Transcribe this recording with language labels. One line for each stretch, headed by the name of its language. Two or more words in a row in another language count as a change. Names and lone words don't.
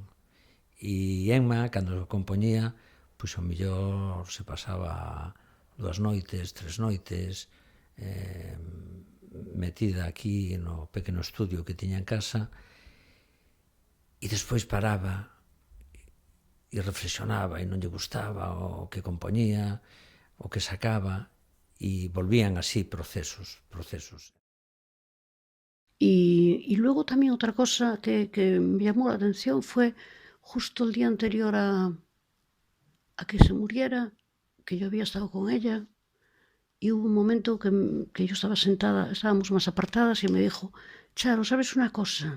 Galician: E Emma, cando compoñía, pois ao mellor se pasaba 2 noites, 3 noites, metida aquí no pequeno estudio que tiña en casa, e despois paraba e reflexionaba e non lle gustaba o que compoñía, o que sacaba, e volvían así procesos.
Spanish: Y luego también otra cosa que me llamó la atención fue justo el día anterior a que se muriera, que yo había estado con ella, y hubo un momento que yo estaba sentada, estábamos más apartadas, y me dijo: Charo, ¿sabes una cosa?